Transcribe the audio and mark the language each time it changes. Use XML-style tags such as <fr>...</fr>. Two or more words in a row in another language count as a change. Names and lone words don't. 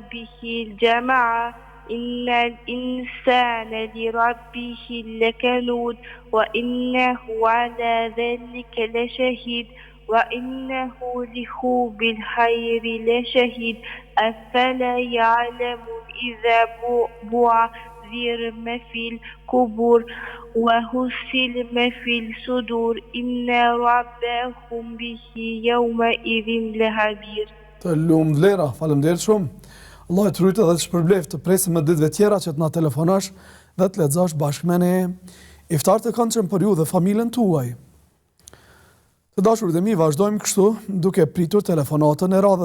<ar>به الجمع إن الإنسان لربه لكنود وإنه على ذلك لشهيد وإنه لحب الخير لشهيد أفلا يعلم إذا بعثر ما في القبور وحصل ما في الصدور إن ربهم به يومئذ لخبير.</ar> <sq>Të lumë Vlera, faleminderit shumë. Allah e të rujtë dhe të shpërbleft, të presim me ditëve tjera që të na telefonash dhe të lexosh bashkë me ne iftar të këndshëm për ju dhe familjen tuaj. Të dashurit e mi, vazhdojmë kështu duke pritur telefonatën e radhës.</sq>